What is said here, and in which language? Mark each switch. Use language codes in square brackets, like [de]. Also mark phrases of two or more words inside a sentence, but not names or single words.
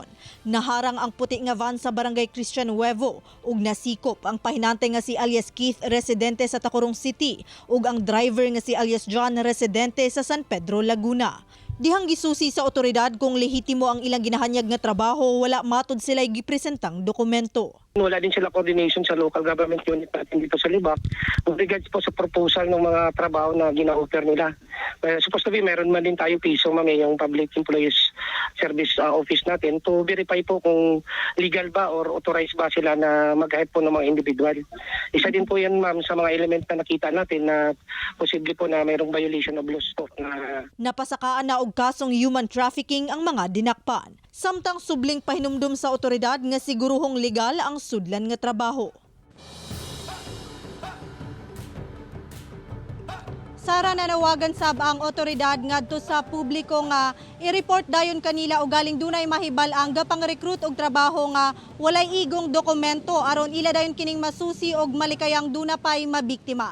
[ceb] Naharang ang puti nga van sa barangay Christian Nuevo ug nasikop ang pahinante nga si alias Keith residente sa Tacurong City ug ang driver nga si alias John residente sa San Pedro, Laguna. Dihang gisusi sa otoridad kung lehitimo ang ilang ginahanyag nga trabaho, wala matud sila gipresentang dokumento. [tl] Wala din sila coordination sa [en] local government unit [tl] natin dito sa Libak [en] with regards [tl] po sa proposal ng mga trabaho na gina-offer nila. [en] Supposed to be [tl] meron man din tayo piso yung Public Employees Service Office natin [en] to verify [tl] po kung legal ba or authorized ba sila na mag-hire po ng mga individual. Isa din po yan ma'am sa mga element na nakita natin na posible po na mayroong [en] violation of laws [tl] po. [ceb] Napasakaan na og kasong [en] human trafficking [ceb] ang mga dinakpan. Samtang subling pahinumdum sa otoridad nga siguruhong legal ang sudlan nga trabaho. Sara, nanawagan sab ang otoridad ngadto sa publiko nga i-report dayon kanila og galing dunay mahibal ang gapang recruit og trabaho nga walay igong dokumento aron ila dayon kining masusi og malikayang duna pay mabiktima.